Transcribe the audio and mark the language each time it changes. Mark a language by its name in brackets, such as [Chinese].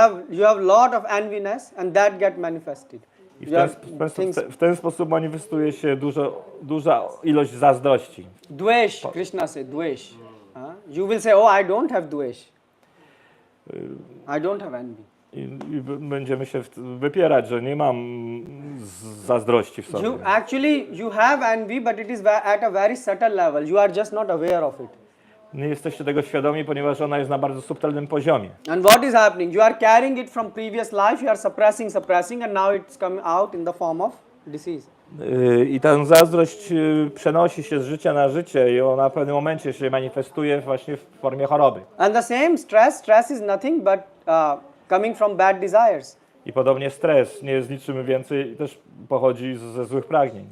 [English] You have lot of enviness and that get manifested. [Polish] I w ten sposób manifestuje się duża ilość zazdrości. [English] Dvesh, Krishna said, dvesh. You will say, oh, I don't have dvesh. I don't have envy. [Polish] I będziemy się wypierać, że nie mam zazdrości w sobie. [English] You have envy, but it is at a very subtle level. You are just not aware of it. [Polish] Nie jesteście tego świadomi, ponieważ ona jest na bardzo subtelnym poziomie. [English] And what is happening? You are carrying it from previous life, you are suppressing, and now it's coming out in the form of disease. [Polish] I ta zazdrość przenosi się z życia na życie i ona w pewnym momencie się manifestuje właśnie w formie choroby. [English] And the same stress is nothing but coming from bad desires. [Polish] I podobnie stres nie jest niczym więcej, też pochodzi ze złych pragnień.